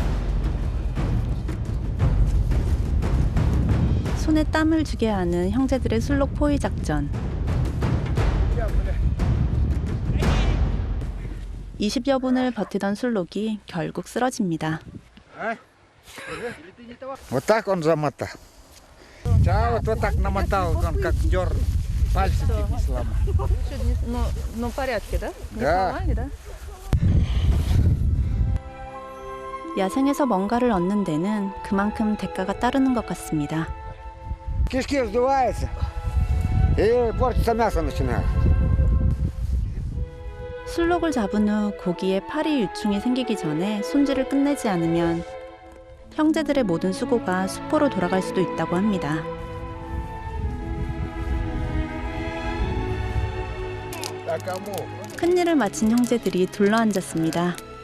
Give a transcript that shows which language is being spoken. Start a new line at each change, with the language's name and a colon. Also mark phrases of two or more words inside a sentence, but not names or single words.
Korean: 손에 땀을 쥐게 하는 형제들의 술록 포위 작전. 20여 분을 버티던 술록이 결국 쓰러집니다.
Russian: Вот так он замотал. Вот так намотал, он как дерн. Пальцы чуть не сломал. Ну, в порядке, да? Да. да?
Korean: 야생에서 뭔가를 얻는 데는 그만큼 대가가 따르는 것 같습니다.
Russian: Кишки сдуваются. И портится мясо начинает.
Korean: 술록을 잡은 후 고기에 파리 유충이 생기기 전에 손질을 끝내지 않으면 형제들의 모든 수고가 수포로 돌아갈 수도 있다고 합니다. 큰일을 마친 형제들이 둘러앉았습니다.